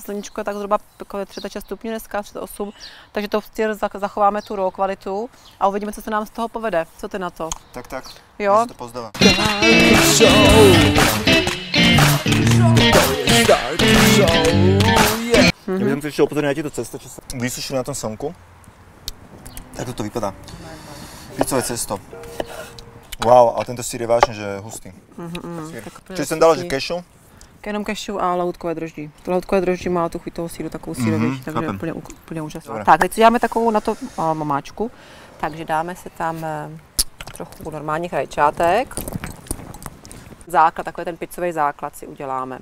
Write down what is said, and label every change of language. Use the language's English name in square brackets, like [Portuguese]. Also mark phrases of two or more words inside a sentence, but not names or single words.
[Czech] Sluníčko je tak zhruba 36 stupňů dneska, 38, takže to zachováme tu raw kvalitu a uvidíme, co se nám z toho povede. Co ty na to? Tak. Jo? [Slovak] To pozdávam. Ja by som si ešte upozornil na tieto cesto, čo sa vysušili na tom slnku. [Czech] Tak to vypadá. Pizzové cesto. [Slovak] Wow, ale tento sír je vážne, že hustý. Čiže som dala, že kešu? [Czech] Jenom kešu a lahůdkové droždí. To lahůdkové droždí má tu chuť toho síru takovou sírovější, takže je úplně úžasné. Tak, teď si dáme takovou na to mamáčku. Takže dáme si tam trochu normálních rajčátek. Základ, takový ten pizzový základ si uděláme.